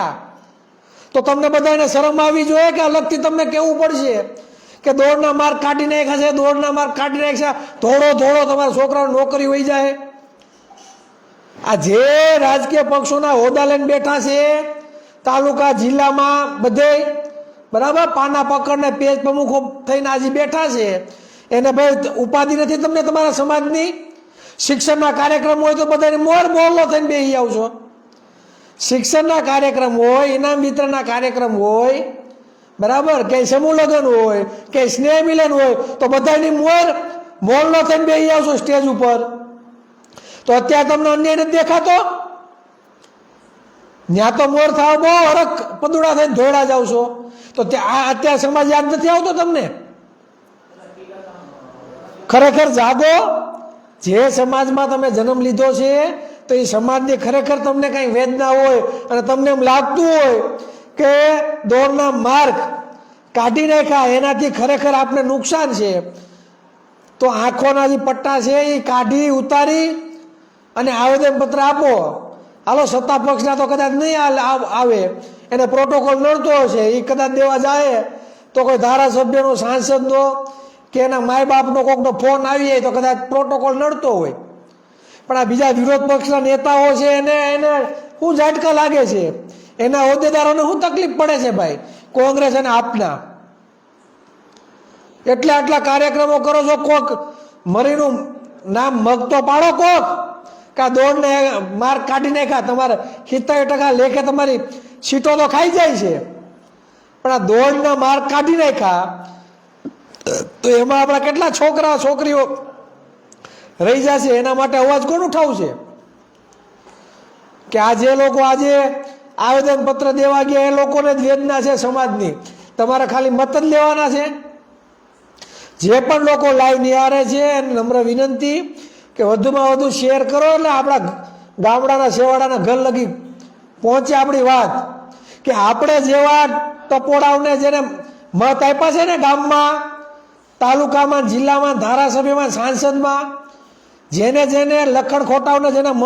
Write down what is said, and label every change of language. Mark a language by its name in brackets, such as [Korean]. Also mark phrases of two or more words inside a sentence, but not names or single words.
[Gujarati] તો તમને બધાને શરમ આવી જોઈએ કે અલગથી તમને કહેવું પડશે કે દોડના માર્ક કાઢી નાખ્યા છે, દોડના માર્ક કાઢી નાખ્યા, દોડો દોડો તમારા છોકરાઓને નોકરી વહી જાય। આ જે રાજકીય પક્ષોના હોદ્દા લઈને બેઠા છે તાલુકા જિલ્લામાં બધે બરાબર પાના પકડ ને પેજ પ્રમુખો થઈને આજ બેઠા છે। એને ભાઈ ઉપાધિ નહીં તમને તમારા સમાજની। શિક્ષણના કાર્યક્રમ હોય તો બધાને મોર મોહલ્લો થઈને બેહી આવશો। શિક્ષણના કાર્યક્રમ હોય, ઇનામ વિતરણના કાર્યક્રમ હોય, બરાબર કે સમૂહ લગન હોય કે સ્નેહ મિલન હોય તો બધાની મોર મોહલ્લો થઈને બેહી આવશો સ્ટેજ ઉપર। તો અત્યારે તમને અન્યાય નથી દેખાતો? ન્યા તો મોર થાવ બો હરખ પદુડા થઈને દોડા જાઓ છો તો અત્યારે સમાજ યાદ નથી આવતો તમને? ખરેખર જાગો। જે સમાજમાં તમે જન્મ લીધો છે તો એ સમાજની ખરેખર તમને કઈ વેદના હોય અને તમને એમ લાગતું હોય કે દોડના માર્ક કાઢી નાખ્યા એનાથી ખરેખર આપને નુકસાન છે તો આંખોના જે પટ્ટા છે એ કાઢી ઉતારી અને આવેદનપત્ર આપો। હાલો સત્તા પક્ષના તો કદાચ નહીં આવે, એને પ્રોટોકોલ નડતો હશે, એ કદાચ દેવા જાય તો કોઈ ધારાસભ્યનો, સાંસદનો કે એના માય બાપનો કોકનો ફોન આવી જાય તો કદાચ પ્રોટોકોલ નડતો હોય। પણ આ બીજા વિરોધ પક્ષના નેતાઓ છે એને શું ઝટકા લાગે છે? એના હોદ્દેદારોને શું તકલીફ પડે છે ભાઈ કોંગ્રેસ અને આપના? એટલે આટલા કાર્યક્રમો કરો છો, કોક મરીનું નામ મગ તો પાડો કોક કા દોડને માર્ક કાઢી નાખ્યા। તમારે 70% લેખે તમારી સીટો તો ખાઈ જાય છે પણ આ દોડના માર્ક કાઢી નાખ્યા તો એમાં આપણા કેટલા છોકરા છોકરીઓ રહી જશે। એના માટે અવાજ કોણ ઉઠાવશે? કે આ જે લોકો આજે આવેદનપત્ર દેવા ગયા એ લોકોને જ વેદના છે સમાજની। તમારે ખાલી મત જ લેવાના છે। જે પણ લોકો લાઇવ નિહાળે છે નમ્ર વિનંતી કે વધુમાં વધુ શેર કરો એટલે આપણા ગામડાના છેવાડાના ઘર લગી પહોંચે આપણી વાત કે આપણે જેવા ટપોડાઓને જેને મત આપ્યા છે ને ગામમાં તાલુકામાં, જિલ્લામાં, ધારાસભ્યમાં, સાંસદમાં જેને જેને લખણ ખોટાઓને જેના મત